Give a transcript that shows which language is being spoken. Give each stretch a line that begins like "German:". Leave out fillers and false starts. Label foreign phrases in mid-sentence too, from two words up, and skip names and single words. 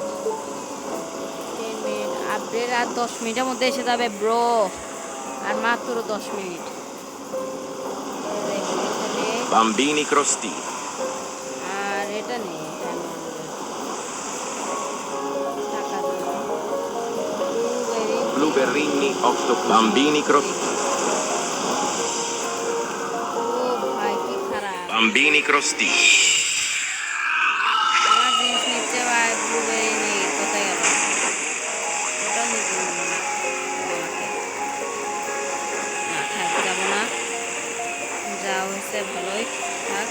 Bangla: 10 মিনিট আপডেট আর 10 মিনিটের মধ্যে এসে যাবে ব্রো, আর মাত্র 10 মিনিট। Bambini crostini. আর এটা নেই, এটা আমি টাকা Blueberrini octopus. Bambini crostini. ও ভাই কি খারাপ, Bambini crostini. আমার জিনিস নিচ্ছে ভাই, ব্লুবেরি নেই, কোথায় গেল? ওটা নিতে হবে না আমাকে, না থাক যাবো না, যা হয়েছে ভালোই থাক।